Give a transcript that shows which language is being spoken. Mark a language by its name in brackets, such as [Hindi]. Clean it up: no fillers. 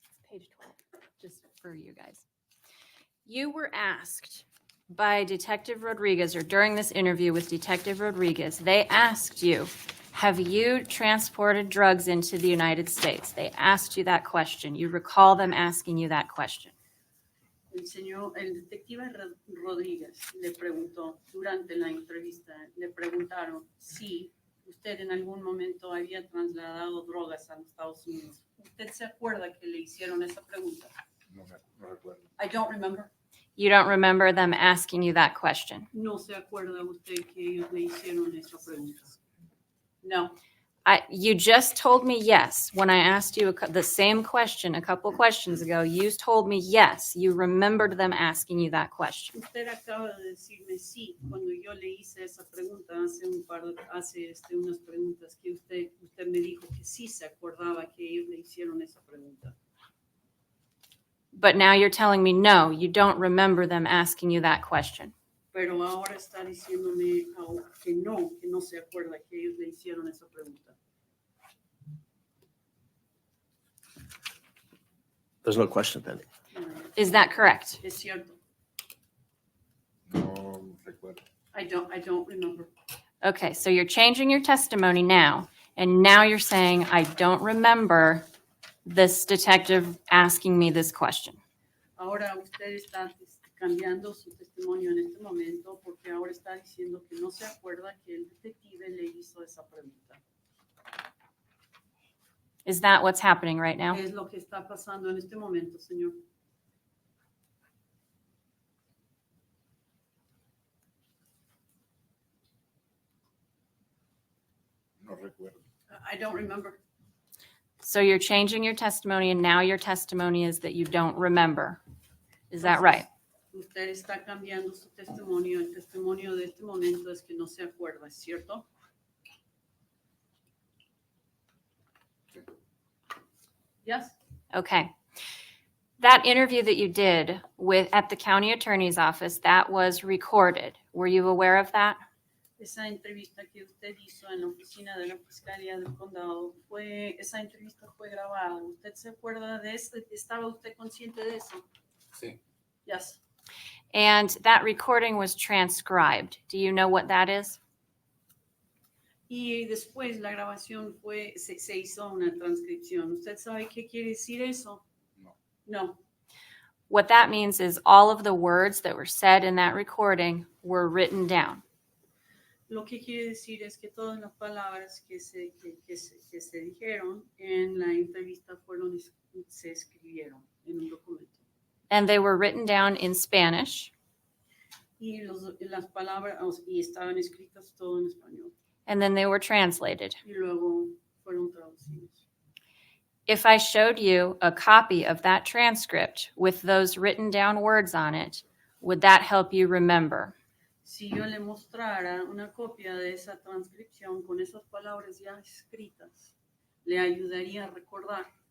[English] Page 12, just for you guys. You were asked by Detective Rodriguez, or during this interview with Detective Rodriguez, they asked you, have you transported drugs into the United States? They asked you that question. You recall them asking you that question. [Spanish] El detective Rodríguez le preguntó durante la entrevista, le preguntaron si usted en algún momento había trasladado drogas a los Estados Unidos. ¿Usted se acuerda que le hicieron esa pregunta? No recuerdo. [English] I don't remember. You don't remember them asking you that question? [Spanish] No se acuerda usted que ellos le hicieron esa pregunta. No. [English] You just told me yes. When I asked you the same question a couple questions ago, you told me yes. You remembered them asking you that question. [Spanish] Usted acaba de decirme sí cuando yo le hice esa pregunta hace unas preguntas que usted me dijo que sí se acordaba que ellos le hicieron esa pregunta. [English] But now you're telling me no, you don't remember them asking you that question. [Spanish] Pero ahora está diciéndome que no se acuerda que ellos le hicieron esa pregunta. [English] There's no question pending. Is that correct? [Spanish] Es cierto. No recuerdo. [English] I don't remember. Okay, so you're changing your testimony now, and now you're saying, I don't remember this detective asking me this question. [Spanish] Ahora usted está cambiando su testimonio en este momento porque ahora está diciendo que no se acuerda que el detective le hizo esa pregunta. [English] Is that what's happening right now? [Spanish] ¿Qué es lo que está pasando en este momento, señor? recuerdo. [English] I don't remember. So you're changing your testimony, and now your testimony is that you don't remember. Is that right? [Spanish] Usted está cambiando su testimonio. El testimonio de este momento es que no se acuerda, ¿es cierto? [English] Yes. Okay. That interview that you did at the county attorney's office, that was recorded. Were you aware of that? [Spanish] Esa entrevista que usted hizo en la oficina de la Fiscalía del Condado, esa entrevista fue grabada. ¿Usted se acuerda de eso? ¿Estaba usted consciente de eso? Sí, [English] Yes. And that recording was transcribed. Do you know what that is? [Spanish] Y después la grabación se hizo una transcripción. ¿Usted sabe qué quiere decir eso? no. [English] No. What that means is all of the words that were said in that recording were written down. [Spanish] Lo que quiere decir es que todas las palabras que se dijeron en la entrevista se escribieron en un documento. [English] And they were written down in Spanish. [Spanish] Y las palabras y estaban escritas todo en español. [English] And then they were translated. [Spanish] Y luego fueron traducidos. [English] If I showed you a copy of that transcript with those written down words on it, would that help you remember? [Spanish] Si yo le mostrara una copia de esa transcripción con esas palabras ya escritas, le ayudaría a recordar.